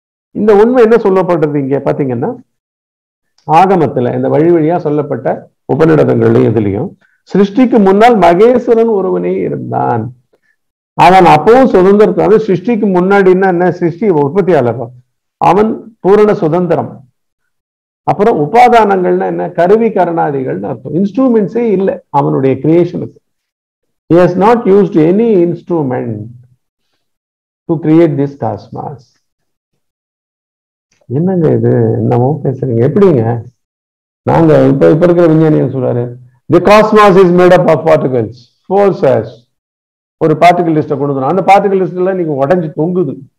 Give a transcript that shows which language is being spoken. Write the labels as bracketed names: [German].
[Tamil] இந்த உண்மை என்ன சொல்லப்படுறது இங்க பாத்தீங்கன்னா, ஆகமத்துல இந்த வழி வழியா சொல்லப்பட்ட உபநிடதங்களையும் இதுலயும் சிருஷ்டிக்கு முன்னால் மகேஸ்வரன் ஒருவனே இருந்தான். அவன் அப்பவும் சுதந்திரத்தை, சிருஷ்டிக்கு முன்னாடின்னா என்ன, சிருஷ்டி உற்பத்தியாளர், அவன் பூரண சுதந்திரம். அப்புறம் உபாதானங்கள்னா என்ன, கருவி கரணாதிகள்னு அர்த்தம். இன்ஸ்ட்ருமெண்ட்ஸே இல்லை அவனுடைய கிரியேஷனுக்கு. [English] He has not used any instrument to create this cosmos. [Tamil] என்னங்க இது, என்னமோ பேசுறீங்க, எப்படிங்க? நாங்க இப்ப இருக்கிற விஞ்ஞானிகள் சொல்றாரு, [English] the cosmos is made up of particles, forces. [Tamil] ஒரு பார்ட்டிகல் லிஸ்ட்டை கொண்டு வந்தோம், அந்த பார்ட்டிகல் லிஸ்ட் எல்லாம் நீங்க உடஞ்சி தொங்குது.